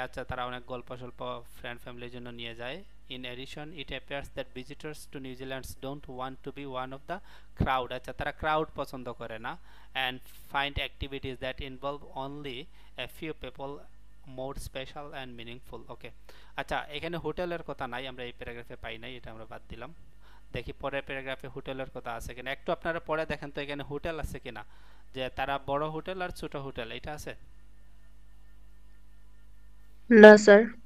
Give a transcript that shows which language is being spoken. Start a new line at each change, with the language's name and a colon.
Bangla: আচ্ছা, তারা অনেক গল্প স্বল্প ফ্রেন্ড ফ্যামিলির জন্য নিয়ে যায়।
English: In addition, it appears that visitors to New Zealand don't want to be one of the crowd.
Bangla: আচ্ছা, তারা ক্রাউড পছন্দ করে না,
English: and find activities that involve only a few people more special and meaningful.
Bangla: ওকে, আচ্ছা, এখানে হোটেলের কথা নাই, আমরা এই প্যারাগ্রাফে পাই নাই, এটা আমরা বাদ দিলাম। দেখি পরের প্যারাগ্রাফে হোটেলের কথা আছে কিনা, একটু আপনারা পড়ে দেখেন তো এখানে হোটেল আছে কিনা, যে তারা বড় হোটেল আর ছোট হোটেল এটা আছে। না স্যার।